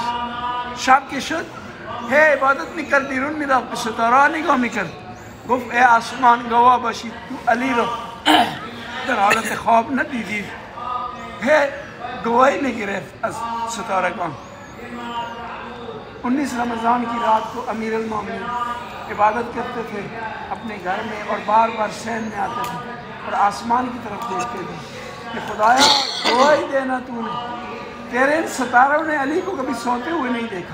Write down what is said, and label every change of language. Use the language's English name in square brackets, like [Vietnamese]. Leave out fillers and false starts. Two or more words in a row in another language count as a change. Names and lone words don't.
[Persian] شب که شد عبادت میکرد، بیرون میرفت به ستاره نگاه میکرد. گفت ای آسمان گواه باشید تو علی رو در حالت خواب ندیدید. گواہی میگرفت از ستارگان. [Urdu] 19 رمضان کی رات کو امیرالمومنین عبادت کرتے تھے اپنے گھر میں اور بار بار صحن میں آتے تھے اور آسمان کی طرف دیکھتے تھے کہ خدایا گواہی دینا تو نے، تیرے ان ستاروں نے علی کو کبھی سوتے ہوئے نہیں دیکھا.